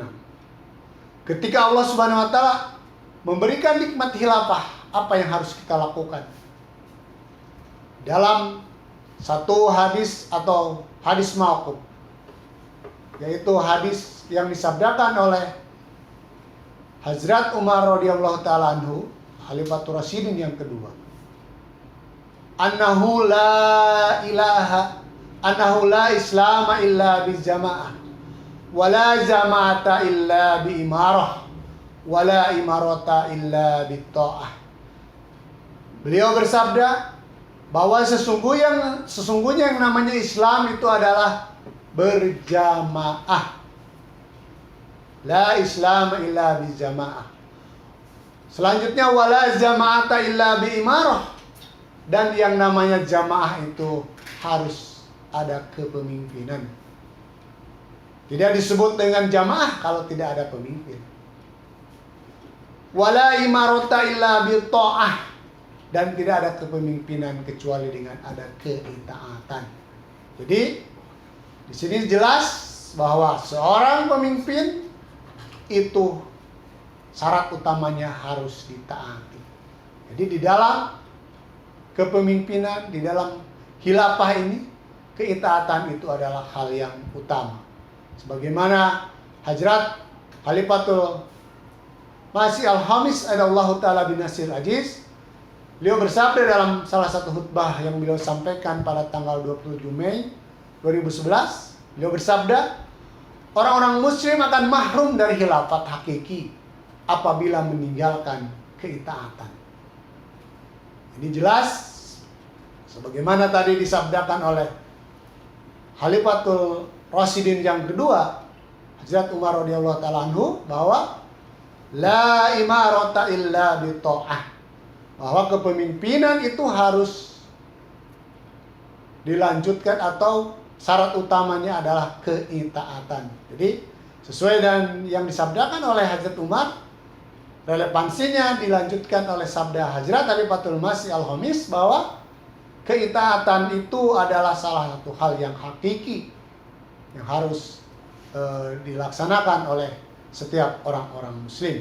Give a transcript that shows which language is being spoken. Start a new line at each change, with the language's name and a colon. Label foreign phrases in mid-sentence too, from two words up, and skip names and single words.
Indonesian: Ketika Allah
Arabic: سبحانه وتعالى
Indonesian: memberikan nikmat khilafah, apa yang harus kita lakukan? Dalam satu hadis atau hadis mauquf, yaitu hadis yang disabdakan oleh Hazrat Umar
Arabic: رضي الله تعالى عنه,
Indonesian: Khalifatur Rasyidin yang kedua,
Arabic: أنه لا إسلام إلا بجماعة ولا جماعة إلا بإمارة ولا إمارة إلا بطاعة.
Indonesian: Beliau bersabda bahwa sesungguhnya yang namanya Islam itu adalah berjamaah.
Arabic: لا إسلام إلا بجماعة. Selanjutnya ولا جماعة إلا بإمارة.
Indonesian: Dan yang namanya jamaah itu harus ada kepemimpinan. Tidak disebut dengan jamaah kalau tidak ada pemimpin.
Arabic: ولا إمارة إلا بطاعة.
Indonesian: Dan tidak ada kepemimpinan kecuali dengan ada keitaatan. Jadi di sini jelas bahwa seorang pemimpin itu syarat utamanya harus ditaati. Jadi di dalam kepemimpinan, di dalam khilafah ini, keitaatan itu adalah hal yang utama. Sebagaimana Hazrat Khalifatul Masih Al-Khamis
Arabic: أيده الله تعالى بنصره العزيز,
Indonesian: beliau bersabda dalam salah satu khutbah yang beliau sampaikan pada tanggal 27 Mei 2011, beliau bersabda, orang-orang muslim akan mahrum dari khilafat hakiki apabila meninggalkan keitaatan. Ini jelas Sebagaimana tadi disabdakan oleh Khalifatul Rasyidin yang kedua, Hazrat Umar
Arabic: رضي الله تعالى عنه,
Indonesian: bahwa
Arabic: لا إمارة إلا بطاعة,
Indonesian: bahwa kepemimpinan itu harus dilanjutkan atau syarat utamanya adalah keitaatan. Jadi sesuai dengan yang disabdakan oleh Hazrat Umar, relevansinya dilanjutkan oleh sabda Hazrat Khalifatul Masih Al-Khamis bahwa keitaatan itu adalah salah satu hal yang hakiki yang harus dilaksanakan oleh setiap orang-orang muslim.